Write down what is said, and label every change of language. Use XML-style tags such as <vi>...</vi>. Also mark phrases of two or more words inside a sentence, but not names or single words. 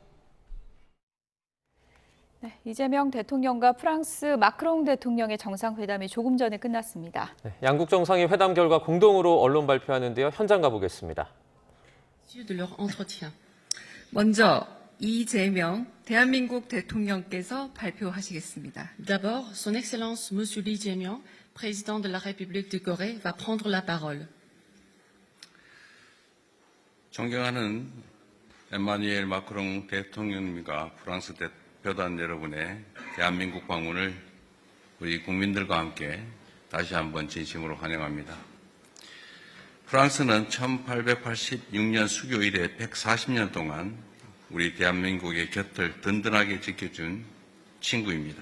<ko>네, 이재명 대통령과 프랑스 마크롱 대통령의 정상회담이 조금 전에 끝났습니다. 네, 양국 정상이 회담 결과 공동으로 언론 발표하는데요. 현장 가보겠습니다. 먼저 이재명 대한민국 대통령께서 발표하시겠습니다.</ko> <fr>D'abord, Son Excellence Monsieur Lee Jae-myung, président de la République de Corée, va prendre la parole.</fr> <ko>존경하는 에마뉘엘 마크롱 대통령님과 프랑스 대표단 여러분의 대한민국 방문을 우리 국민들과 함께 다시 한번 진심으로 환영합니다. 프랑스는 1886년 수교 이래 140년 동안 우리 대한민국의 곁을 든든하게 지켜준 친구입니다.</ko>